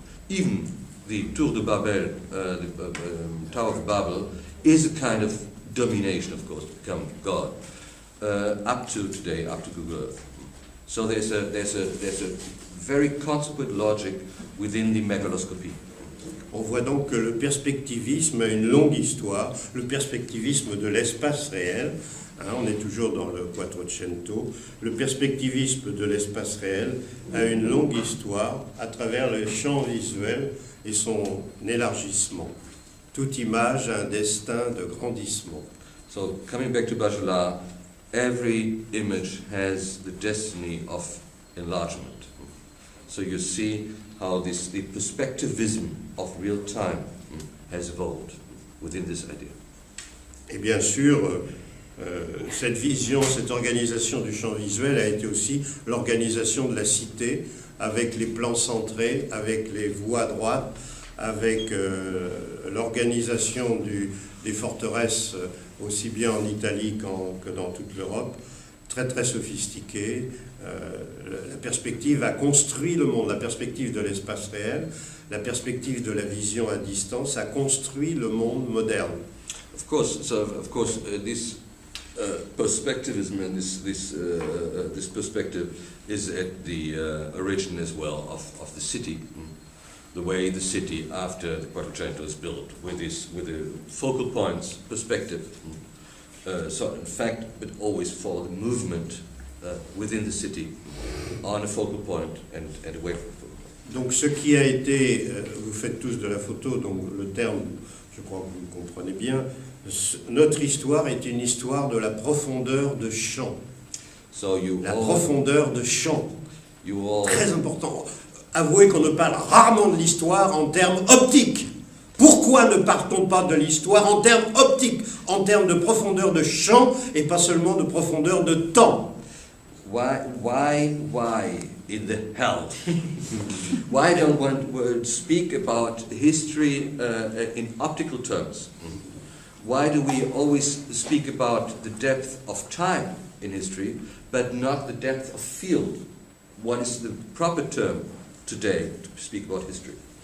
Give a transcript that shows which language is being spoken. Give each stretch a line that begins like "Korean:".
English: Even the Tour de Babel, the Tower of Babel, is a kind of domination, of course, to become God. Up to today, up to Google Earth. So there's a very consequent logic within the megaloscopy.
French: On voit donc que le perspectivisme a une longue histoire, le perspectivisme de l'espace réel, on est toujours dans le Quattrocento, le perspectivisme de l'espace réel a une longue histoire à travers le champ visuel et son élargissement. Toute image a un destin de grandissement.
English: So coming back to Bachelard, every image has the destiny of enlargement. So you see how the perspectivism of real time has evolved within this idea.
French: Et bien sûr, cette vision, cette organisation du champ visuel a été aussi l'organisation de la cité, avec les plans centrés, avec les voies droites, avec l'organisation des forteresses, aussi bien en Italie que dans toute l'Europe, très très sophistiquée. La perspective a construit le monde, la perspective de l'espace réel, la perspective de la vision à distance a construit le monde moderne.
English: Of course, this perspectivism and this perspective is at the origin as well of the city. The way the city after the Quattrocento is built, with the focal points perspective. So in fact, but always for the movement within the city, on a focal point and away from the focal point.
French: Donc ce qui a été, vous faites tous de la photo, donc le terme, je crois que vous le comprenez bien, notre histoire est une histoire de la profondeur de champ.
English: So
French: Profondeur de champ.
English: You all,
French: Très important. Avouez qu'on ne parle rarement de l'histoire en termes optiques. Pourquoi ne parle-t-on pas de l'histoire en termes optiques, en termes de profondeur de champ et pas seulement de profondeur de temps?
English: Why in the hell? Why don't one speak about history in optical terms? Why do we always speak about the depth of time in history, but not the depth of field? What is the proper term today to speak about history?